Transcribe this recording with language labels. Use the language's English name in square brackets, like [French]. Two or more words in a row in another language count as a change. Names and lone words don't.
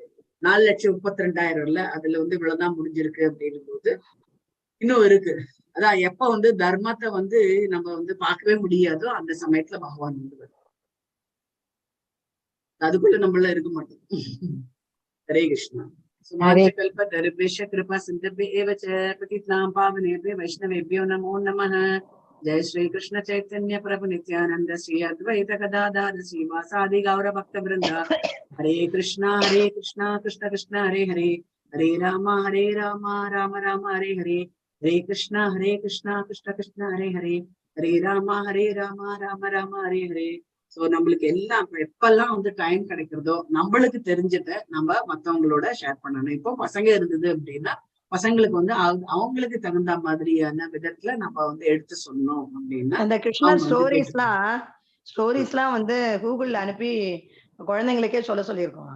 [Tamil] 4,32,000 இல்ல, அதுல வந்து இவ்வளவுதான் முடிஞ்சிருக்கு அப்படின்னும் போது இன்னும் இருக்கு. அதான் எப்ப வந்து தர்மத்தை வந்து நம்ம வந்து பார்க்கவே முடியாதோ அந்த சமயத்துல பகவான் வந்து வரும். அதுக்குள்ள நம்மள இருக்க மாட்டோம். ஹரே கிருஷ்ணா. [Sanskrit] कृपा सिंधुभ्येव च पतितानां पावनेभ्यो वैष्णवेभ्यो नमो नमः। जय श्री कृष्ण चैतन्य प्रभु नित्यानंद श्री अद्वैत गदाधर श्रीवासादि गौर भक्त वृंद। हरे कृष्णा कृष्ण कृष्ण हरे हरे, हरे राम राम राम हरे हरे, हरे कृष्णा कृष्ण कृष्ण हरे हरे, हरे राम राम राम हरे हरे. [Tamil] சோ நம்மளுக்கு எல்லாம் எப்பெல்லாம் வந்து டைம் கிடைக்கிறதோ நம்மளுக்கு தெரிஞ்சதை நம்ம மத்தவங்களோட ஷேர் பண்ணணும். இப்போ பசங்க இருந்தது அப்படின்னா பசங்களுக்கு வந்து அவங்களுக்கு தகுந்த மாதிரியான விதத்துல நம்ம வந்து எடுத்து சொன்னோம் அப்படின்னா அந்த கிருஷ்ணா ஸ்டோரிஸ்லாம் வந்து கூகுள்ல அனுப்பி குழந்தைங்களுக்கே சொல்லியிருக்கோம்.